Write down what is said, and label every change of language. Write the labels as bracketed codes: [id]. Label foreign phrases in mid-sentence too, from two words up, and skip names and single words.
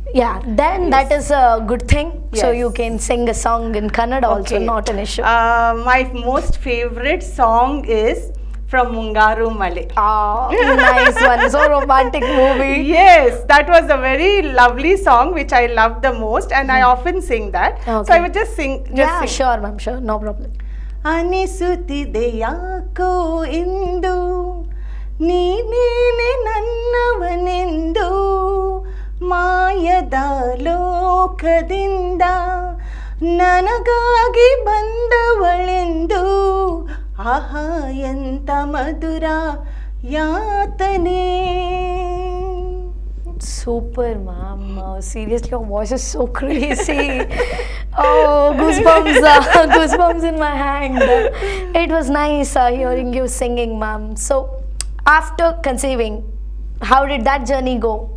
[en] Yeah, then that is a good thing. So you can sing a song in Kannada also, not an issue. My most favorite song is from Mungaru Male. Ah, nice one. So romantic movie. Yes, that was a very lovely song which I love the most, and I often sing that. So Okay. I would just sing. Yeah, sure, ma'am. Sure, no problem. [kn] ಅನಿಸುತ್ತಿದೆಯಾಕೋ ಇಂದು ನೀನೇನೆ ನನ್ನವನೆಂದು ಮಾಯದ ಲೋಕದಿಂದ ನನಗಾಗಿ ಬಂದವಳೆಂದು ಆಹಾ ಎಂತ ಮಧುರ ಯಾತನೆ. [en] Super, ma'am. Seriously, your voice is so crazy. Oh, goosebumps, goosebumps in my hand. It was nice hearing you singing, ma'am. So, after conceiving, how did that journey go?